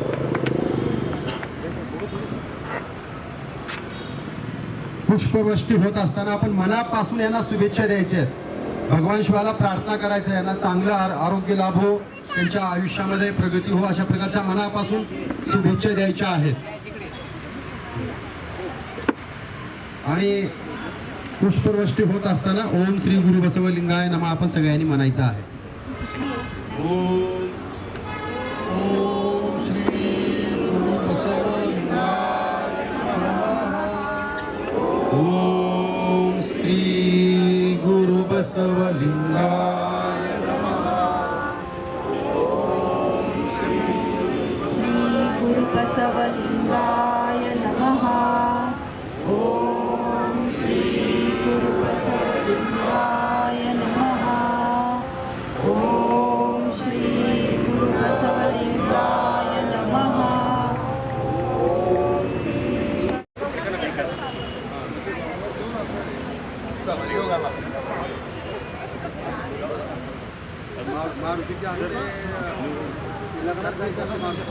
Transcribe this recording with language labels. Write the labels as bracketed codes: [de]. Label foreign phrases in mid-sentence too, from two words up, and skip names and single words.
[mr] पुष्पवृष्टी होत असताना आपण मनापासून यांना शुभेच्छा द्यायच्या आहेत. भगवान शिवाला प्रार्थना करायचं, यांना चांगलं आरोग्य लाभो, त्यांच्या आयुष्यामध्ये प्रगती हो, अशा प्रकारच्या मनापासून शुभेच्छा द्यायच्या आहेत. आणि पुष्पवृष्टी होत असताना [sa] ओम श्री गुरु बसवलिंगाय नमः [mr] आपण सगळ्यांनी म्हणायचं आहे. [sa] ओम श्री गुरु बसवलिंगाय ओम श्री गुरु बसवलिंगाय श्री गुरु बसवलिंगाय नमः. ओम श्री गुरु बसवलिंगाय नमः. ओम श्री गुरु बसवलिंगाय नमः. [mr] मारुतीच्या हस्ते लग्नात जायचं असतं.